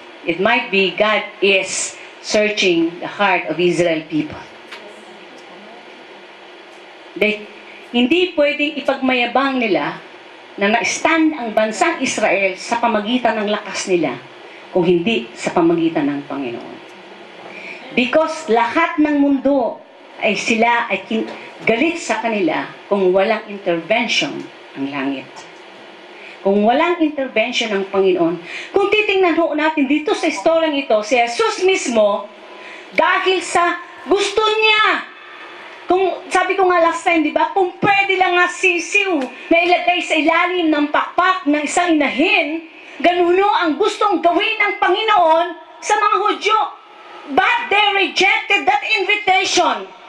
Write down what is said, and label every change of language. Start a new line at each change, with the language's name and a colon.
English: It might be God is searching the heart of Israel people.
Filipino: Hindi pwedeng ipagmayabang nila na na-stand ang bansang Israel sa pamagitan ng lakas nila kung hindi sa pamagitan ng Panginoon. Because lahat ng mundo ay sila ay galit sa kanila kung walang intervention ng langit. Kung walang intervention ng Panginoon. Kung titingnan ho natin dito sa istoryang ito, si Jesus mismo, dahil sa gusto niya, kung sabi ko nga last time, di ba, kung pwede lang nga sisiw na ilagay sa ilalim ng pakpak ng isang inahin, ganun ang gustong gawin ng Panginoon sa mga Hudyo.
English: But they rejected that invitation.